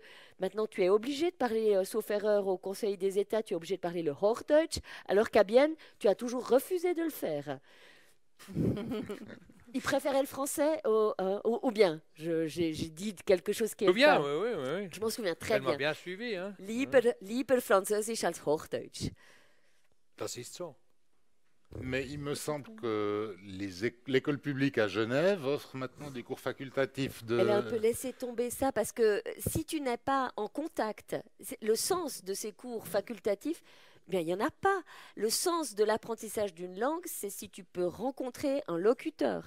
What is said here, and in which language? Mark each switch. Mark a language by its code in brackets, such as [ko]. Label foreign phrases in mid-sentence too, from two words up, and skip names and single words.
[fr] Maintenant, tu es obligé de parler, sauf erreur, au Conseil des États, tu es obligé de parler le Hochdeutsch, alors qu'à Bienne, tu as toujours refusé de le faire. Il préférait le français ou bien j'ai dit quelque chose qui est... Bien, oui. Je m'en souviens très Elle bien. m'a bien suivi. Hein? [de] Lieber Französisch als Hochdeutsch. Das ist so. [fr] Mais il me semble que l'école publique à Genève offre maintenant des cours facultatifs de... Elle a un peu laissé tomber ça parce que si tu n'es pas en contact, le sens de ces cours facultatifs, bien, il n'y en a pas. Le sens de l'apprentissage d'une langue, c'est si tu peux rencontrer un locuteur.